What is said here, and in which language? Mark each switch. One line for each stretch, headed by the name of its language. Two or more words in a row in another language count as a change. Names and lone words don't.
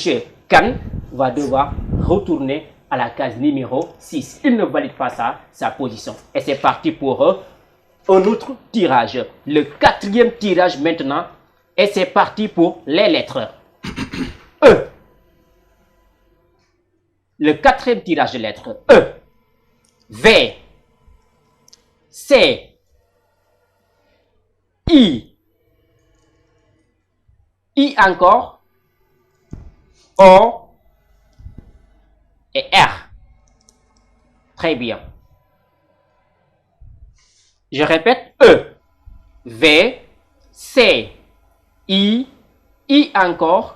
French: Kane va devoir retourner à la case numéro 6. Il ne valide pas sa position. Et c'est parti pour un autre tirage. Le 4e tirage maintenant. Et c'est parti pour les lettres. E. Le 4e tirage de lettres. E. V. C. I. I encore. O. Et R. Très bien. Je répète. E. V. C. I encore.